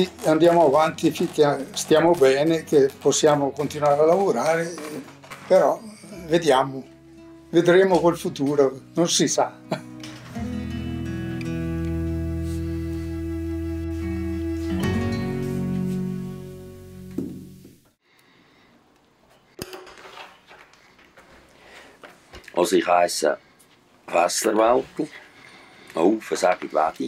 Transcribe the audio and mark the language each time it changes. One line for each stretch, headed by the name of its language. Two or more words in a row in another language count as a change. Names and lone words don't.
Italian: andiamo avanti finché stiamo bene, che possiamo continuare a lavorare, però vediamo, vedremo col futuro, non si sa.
German: Also ich heisse Fessler Walter, sage ich Wedi.